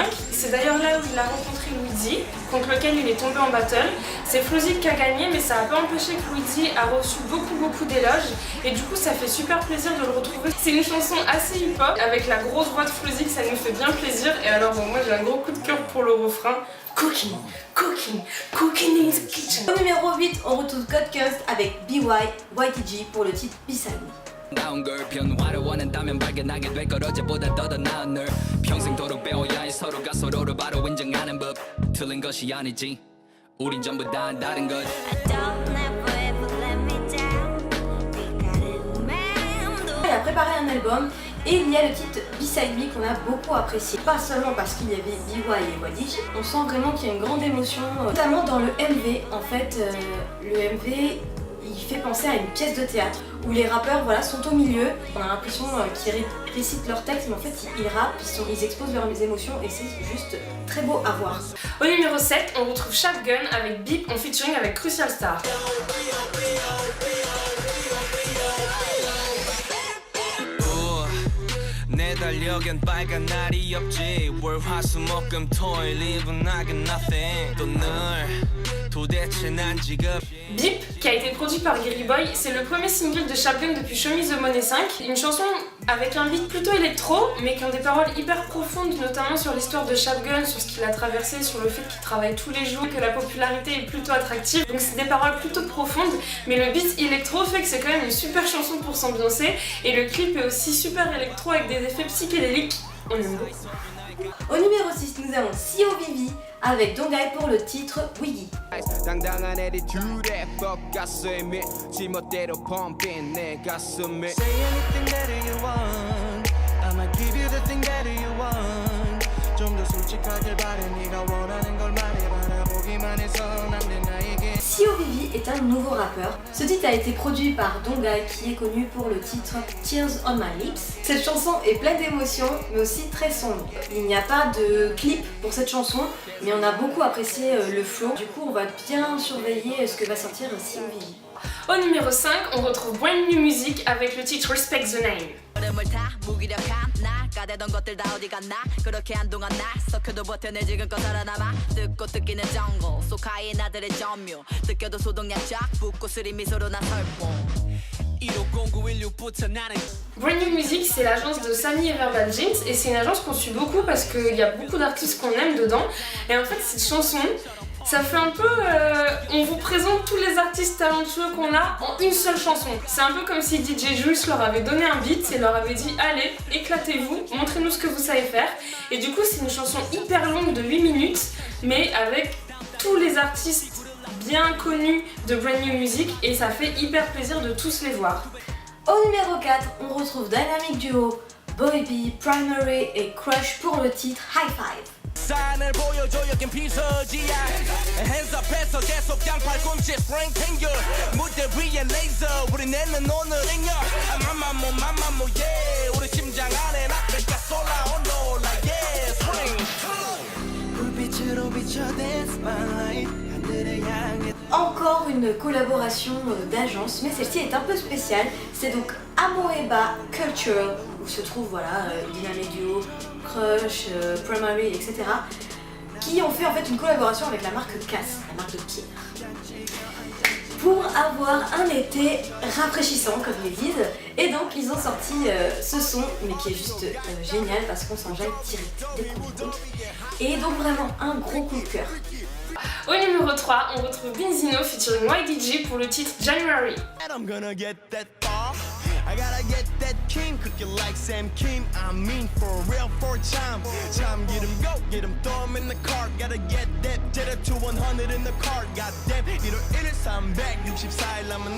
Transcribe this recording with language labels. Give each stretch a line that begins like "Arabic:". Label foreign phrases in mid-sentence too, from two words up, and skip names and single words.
French: C'est d'ailleurs là où il a rencontré Louizy, contre lequel il est tombé en battle. C'est Flozy qui a gagné, mais ça n'a pas empêché que Louizy a reçu beaucoup d'éloges. Et du coup, ça fait super plaisir de le retrouver. C'est une chanson assez hip-hop, avec la grosse voix de Flozy, ça nous fait bien plaisir. Et alors, bon, moi j'ai un gros coup de cœur pour le refrain.
English: Cooking, cooking, cooking in the kitchen.
French: Au numéro 8, on retrouve Code Coast avec BY, YTG pour le titre Beside Me.
Korean: 다운 걸 변화를 원한다면 발견하게 될 걸 어제보다 더 나은 널 평생도록 배워야 해 서로가 서로를 바로 인정하는 법 틀린 것이 아니지 우린 전부 다 다른 것
French: Il a préparé un album et il y a le titre Beside Me qu'on a beaucoup apprécié. Pas seulement parce qu'il y avait BY et YTG, on sent vraiment qu'il y a une grande émotion, notamment dans le MV. En fait, le MV il fait penser à une pièce de théâtre où les rappeurs sont au milieu. On a l'impression qu'ils récitent leur texte, mais en fait ils rappent, ils exposent leurs émotions et c'est juste très beau à voir. Au numéro 7, on retrouve Shotgun avec Bip en featuring avec Crucial Star.
Korean: 내 달력엔 빨간 날이 없지 월화수목금토일
English: even I got nothing
Korean: 또 늘 도대체 난 지금
French: Bip, qui a été produit par Gary Boy, c'est le premier single de Shotgun depuis Show Me the Money 5. Une chanson avec un beat plutôt électro, mais qui ont des paroles hyper profondes, notamment sur l'histoire de Shotgun, sur ce qu'il a traversé, sur le fait qu'il travaille tous les jours, que la popularité est plutôt attractive. Donc c'est des paroles plutôt profondes, mais le beat électro fait que c'est quand même une super chanson pour s'ambiancer. Et le clip est aussi super électro avec des effets psychédéliques. On aime beaucoup. Au numéro 6, nous avons Sio Vivi avec Dongai pour le titre Wiggy.
Korean: 당당한 attitude 뻑가스에 미치 멋대로 pumping 내 가슴에
English: Say anything that you want I might give you the thing that you want
Korean: 좀 더 솔직하길 바래 네가 원하는 걸 말해 바라보기만 해서 남는 나에게
French: Sio Vivi est un nouveau rappeur. Ce titre a été produit par Dongai qui est connu pour le titre Tears on My Lips. Cette chanson est pleine d'émotions mais aussi très sombre. Il n'y a pas de clip pour cette chanson mais on a beaucoup apprécié le flow. Du coup on va bien surveiller ce que va sortir Sio Vivi. Au numéro 5, on retrouve Brand New Music avec le titre Respect the Name.
Korean: 얼음을 타 무기력한 날 까대던 것들 다 어디 갔나 그렇게 한동안 날 썩혀도 버텨내 지금껏 살아남아 듣고 뜯기는 정글 속하인 나들의 점유 뜯겨도 소독약쫙 붓고 쓰리 미소로 난 설봉
French: Brand New Music, c'est l'agence de Samy et Verbal Jeans et c'est une agence qu'on suit beaucoup parce qu'il y a beaucoup d'artistes qu'on aime dedans. Et en fait, cette chanson, ça fait un peu... on vous présente tous les artistes talentueux qu'on a en une seule chanson. C'est un peu comme si DJ Jules leur avait donné un beat et leur avait dit « Allez, éclatez-vous, montrez-nous ce que vous savez faire ». Et du coup, c'est une chanson hyper longue de 8 minutes, mais avec tous les artistes bien connus de Brand New Music et ça fait hyper plaisir de tous les voir. Au numéro 4, on retrouve Dynamic Duo, Boy B, Primary et Crush pour le titre High Five.
Korean: 산을 보여줘 여긴 피서지야 핸즈업해서 계속 양팔꿈치 스프링탱글 무대 위에 레이저 우리 내는 오늘 잉여 맘마모 yeah 우리 심장 안에 나를 쏠라온다
English: yeah spring
Korean: 불빛으로 비춰댄 spotlight 하늘을 향해
French: Encore une une collaboration d'agence, mais celle-ci est un peu spéciale. C'est donc Amoeba Culture, où se trouvent voilà, Dina Medio, Crush, Primary, etc. qui ont fait en fait une collaboration avec la marque Cass, la marque de pierre, pour avoir un été rafraîchissant comme ils disent. Et donc ils ont sorti ce son, mais qui est juste génial parce qu'on s'enjaille direct dès qu'on l'écoute. Et donc vraiment un gros coup de cœur. Au numéro 3, on retrouve Benzino featuring YDG pour le titre January.
English: And I'm gonna get that bar. I gotta get that king cooking like Sam Kim. I mean for real for time. Time get him go, get him throw him in the car. Gotta get that jet up to 100 in the car. Goddamn,
Korean: 일요일에 364일 남았네.